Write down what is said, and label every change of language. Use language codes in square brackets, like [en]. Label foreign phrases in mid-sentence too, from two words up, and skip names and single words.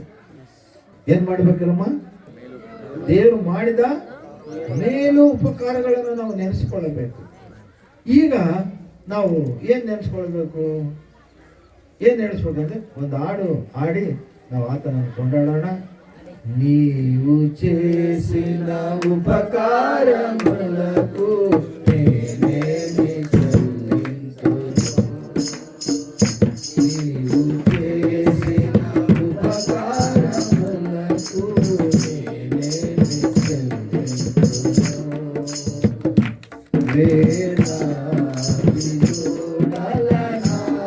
[kn] ಏನ್ ಮಾಡ್ಬೇಕಲ್ಲಮ್ಮ? ದೇವರು ಮಾಡಿದ ಮೇಲು ಉಪಕಾರಗಳನ್ನು ನಾವು ನೆನೆಸ್ಕೊಳ್ಳಬೇಕು. ಈಗ ನಾವು ಏನು ನೆನೆಸ್ಕೊಳ್ಬೇಕು, ಏನು ನೆನೆಸ್ಬೇಕಂದ್ರೆ ಒಂದು ಹಾಡು ಹಾಡಿ ನಾವು ಆತನನ್ನು ಕೊಂಡಾಡೋಣ. [te] నీవు చేసిన ఉపకారములకు నేనేమి చెల్లింతును, నీవు చేసిన ఉపకారములకు నేనేమి చెల్లింతును, వేలాది చూడలనా,